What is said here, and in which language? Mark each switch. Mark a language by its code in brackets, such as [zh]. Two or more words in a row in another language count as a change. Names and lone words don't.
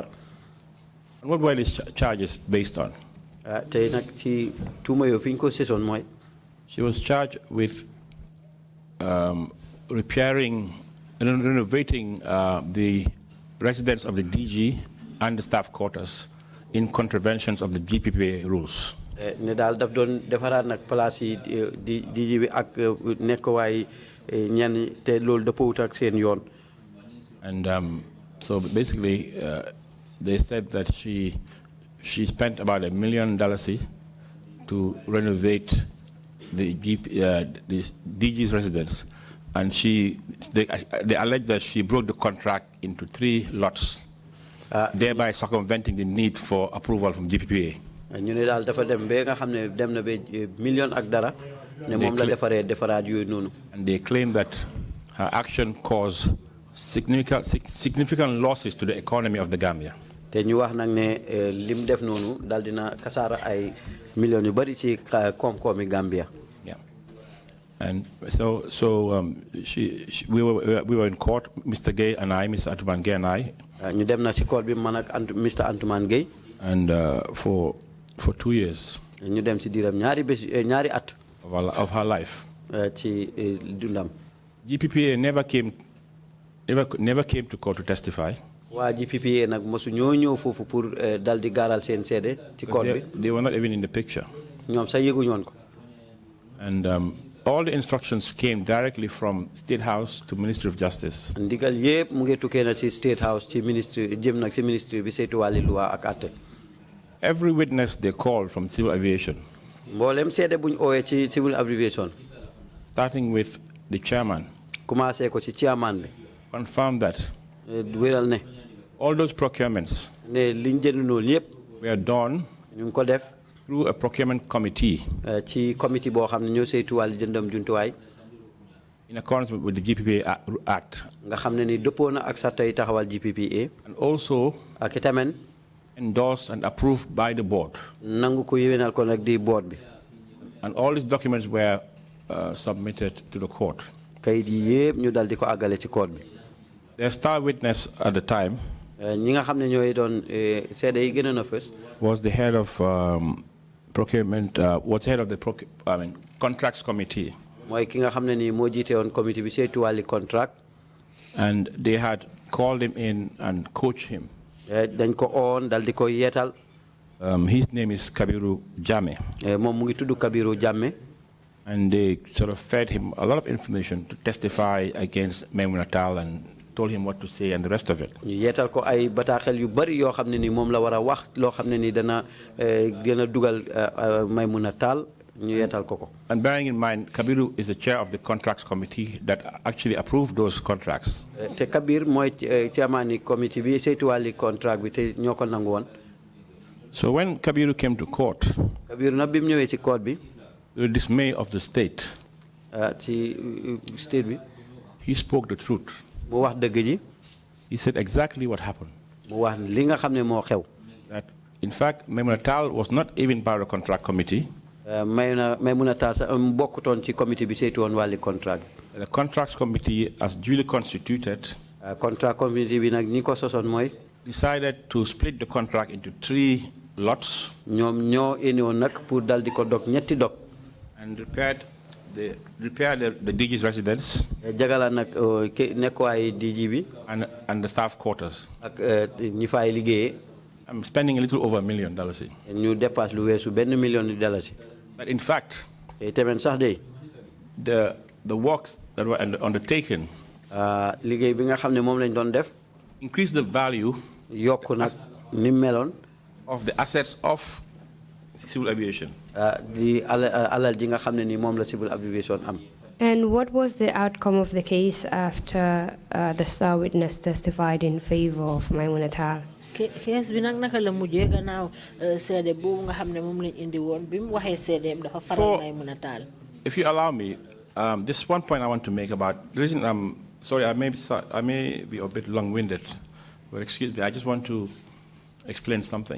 [en] And what were these charges based on? [wo] Tey nag ci tuuma yoo fi ñu ko sesoon mooy. [en] She was charged with repairing and renovating the residence of the DG and the staff quarters in contraventions of the GPPA rules. [wo] Ne daal daf doon defaraat nag place yi DG bi ak nekkuwaay ñenn te loolu dëppawut ak seen yoon. [en] And so basically, they said that she spent about $1 million to renovate the DG's residence, and they allege that she broke the contract into 3 lots, thereby circumventing the need for approval from GPPA. [wo] ñu ne daal dafa dem ba nga xam ne dem na ba million ak dara ne moom la defaraat yooyu noonu. [en] And they claim that her action caused significant losses to the economy of the Gambia. [wo] te ñu wax nag ne lim def noonu daal dina kasaara ay millions yu bari ci koom-koomi Gambia. [en] Yeah, and so we were in court, Mr. Gay and I, Mr. Antuman Gay and I. [wo] ñu dem na ci court bi man ak Mr. Antuman Gay. [en] And for 2 years. [wo] ñu dem ci diiram ñaari at. [en] Of her life. [wo] ci dundam. [en] GPPA never came to court to testify. [wo] waa GPPA nag mosu ñoo ñëw foofu pour dal di gaaral seen seede ci court bi. [en] They were not even in the picture. [wo] ñoom sax yëguñu woon ko. [en] And all the instructions came directly from State House to Ministry of Justice. [wo] ndigal yëpp mu ngi tukkee na ci State House ci ministre jëm nag ci ministre bi saytu wàlli loi ak àtte. [en] Every witness they called from civil aviation. [wo] mboolem seede buñ oowee ci [en] civil aviation. Starting with the chairman. [wo] commencé ko ci chairman bi. [en] Confirmed that. [wo] wéral ne. [en] all those procurements. [wo] ne liñ jënd noonu yëpp. [en] were done. [wo] ñu ngi ko def. [en] through a procurement committee. [wo] ci committee boo xam ne ñoo saytu wàlli jëndam jumtuwaay. [en] in accordance with the GPPA Act. [wo] nga xam ne ni dëppoo na ak sarta yi taxawal GPPA. [en] and also. [wo] ak itamit. [en] endorsed and approved by the board. [wo] nangu ko yéwénal ko nag di board bi. [en] and all these documents were submitted to the court. [wo] kayit yi yëpp ñu dal di ko àggale ci court bi. [en] The star witness at the time [wo] ñi nga xam ne ñooy doon seede yi gën a fës. [en] was the head of procurement, was head of the contracts committee. [wo] mooy ki nga xam ne nii moo jiite woon committee bi saytu wàlli contract. [en] And they had called him in and coached him. [wo] dañ ko oon dal di ko yeetal. [en] His name is Kabiru Jammeh. [wo] moom mu ngi tudd Kabiru Jammeh. [en] And they sort of fed him a lot of information to testify against Maimouna Taal and told him what to say and the rest of it. [wo] ñu yeetal ko ay bataaxel yu bari yoo xam ne ni moom la war a wax loo xam ne ni dana gën a dugal Maimouna Taal ñu yeetal ko ko. [en] And bearing in mind, Kabiru is the chair of the contracts committee that actually approved those contracts. [wo] te Kabir mooy chairman ni committee bi saytu wàlli contract bi te ñoo ko nangu woon. [en] So when Kabiru came to court, [wo] Kabiru nag bi mu ñëwee ci court bi. [en] to the dismay of the state, [wo] ci state bi. [en] he spoke the truth. [wo] mu wax dëgg ji. [en] He said exactly what happened. [wo] mu wax li nga xam ne moo xew. [en] That in fact, Maimouna Taal was not even part of the contract committee. [wo] Maimouna Taal sax bokkutoon ci committee bi saytu woon wàlli contract. [en] The contracts committee, as duly constituted, contract committee [wo] bi nag ñi ko sosoon mooy. [en] decided to split the contract into 3 lots. [wo] ñoom ñoo indi woon nag pour dal di ko dog ñetti dog. [en] And repaired the DG's residence. [wo] jagala nag nekkuwaay DG bi. [en] and the staff quarters. [wo] ak ñi fay liggéeyee. [en] I'm spending a little over $1 million. [wo] ñu dépasse lu weesu $1 million. [en] But in fact, [wo] tamit sax de. [en] the works that were undertaken. [wo] liggéey bi nga xam ne moom lañ doon def. [en] increase the value. [wo] yokku nag ni meloon. [en] of the assets of civil aviation. [wo] di alal ji nga xam ne ni moom la [en] civil aviation [wo] am. [en] And what was the outcome of the case after the star witness testified in favor of Maimouna Taal? [wo] Case bi nag naka la mujjee gannaaw seede boobu nga xam ne moom lañ indi woon bi mu waxee seedeem dafa faral Maimouna Taal. [en] If you allow me, this one point I want to make about the reason sorry, I may be a bit long-winded, but excuse me, I just want to explain something.